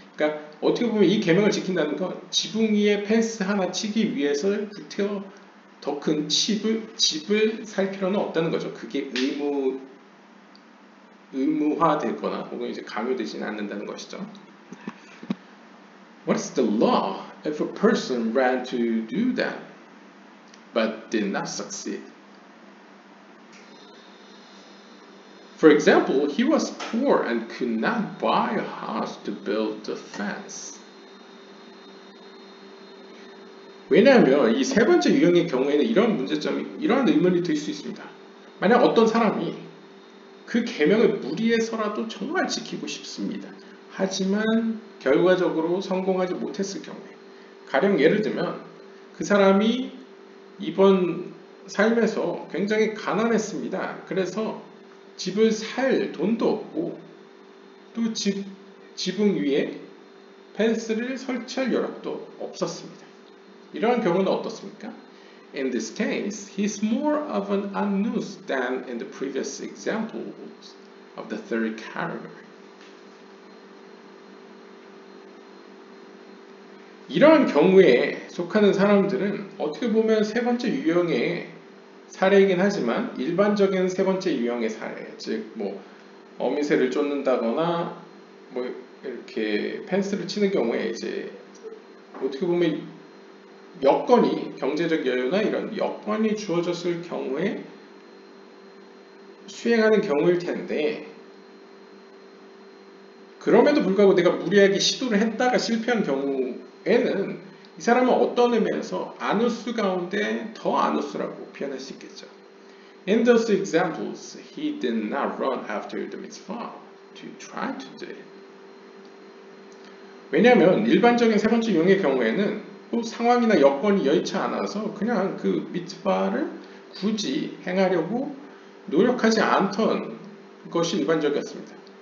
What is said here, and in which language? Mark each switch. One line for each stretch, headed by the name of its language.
Korean: 그러니까 어떻게 보면 이 계명을 지킨다는 건 지붕 위에 펜스 하나 치기 위해서 더 큰 집을 살 필요는 없다는 거죠. 그게 의무화되거나 혹은 이제 강요되지는 않는다는 것이죠.
English: What is the law if a person ran to do that but did not succeed? For example, he was poor and could not buy a house to build the fence.
Korean: 왜냐하면 이 세 번째 유형의 경우에는 이러한 의문이 들 수 있습니다. 만약 어떤 사람이 그 계명을 무리해서라도 정말 지키고 싶습니다. 하지만 결과적으로 성공하지 못했을 경우에, 가령 예를 들면 그 사람이 이번 삶에서 굉장히 가난했습니다. 그래서 집을 살 돈도 없고 또 지붕 위에 펜스를 설치할 여력도 없었습니다. 이러한 경우는 어떻습니까?
English: In this case, he's more of an anus than in the previous examples of the third category.
Korean: 이러한 경우에 속하는 사람들은 어떻게 보면 세 번째 유형의 사례이긴 하지만 일반적인 세 번째 유형의 사례, 즉 뭐 어미새를 쫓는다거나 뭐 이렇게 펜스를 치는 경우에 이제 어떻게 보면 여건이 경제적 여유나 이런 여건이 주어졌을 경우에 수행하는 경우일 텐데 그럼에도 불구하고 내가 무리하게 시도를 했다가 실패한 경우에는 이 사람은 어떤 의미에서 아누스 가운데 더 아누스라고 표현할 수 있겠죠.
English: In those examples, he did not run after the mitzvah to try to do it.
Korean: 왜냐하면 일반적인 세 번째 유형의 경우에는 상황이나 여건이 여의치 않아서 그냥 그 미tz바를 굳이 행하려고 노력하지 않던 것이 일반적이었습니다.